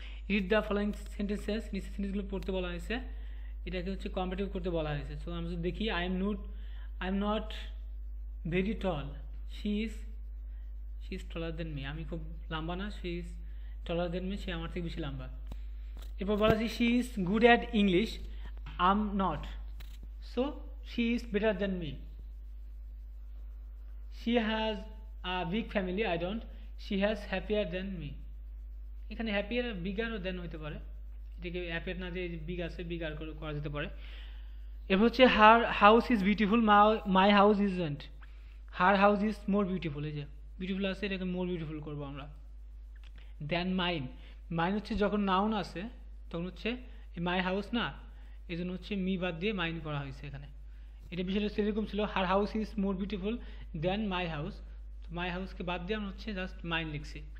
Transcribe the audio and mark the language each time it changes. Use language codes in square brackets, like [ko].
[bn] Read the following sentences. নিচের সেন্টেন্সগুলো পড়তে বলা হয়েছে, এটাকে হচ্ছে কম্পিটিভ করতে বলা হয়েছে। সো আমরা যদি দেখি, [en] I am not very tall. She is taller than me. [bn] আমি খুব লম্বা না, [en] she is taller than me, [bn] সে আমার থেকে বেশি লম্বা। এরপর বলা আছে [en] she is good at English, I'm not, so she is better than me. She has a big family, I don't, she has happier than me. [bn] এখানে happier bigger than হতে পারে, এটাকে happier না দিয়ে big আছে, bigger করা যেতে পারে। এরপর হচ্ছে [en] her house is beautiful, my house isn't. Her house is more beautiful, [bn] এই যে বিউটিফুল আছে, এটাকে মোর বিউটিফুল করবো আমরা। দেন মাইন, মাইন হচ্ছে যখন নাউন আছে তখন হচ্ছে মাই হাউস না, এই জন্য হচ্ছে মি বাদ দিয়ে মাইন করা হয়েছে এখানে। এটা বিষয়টা সেরকম ছিল, [en] her house is more beautiful than my house, [bn] মাই হাউসকে বাদ দিয়ে আমরা হচ্ছে জাস্ট মাইন লিখছি।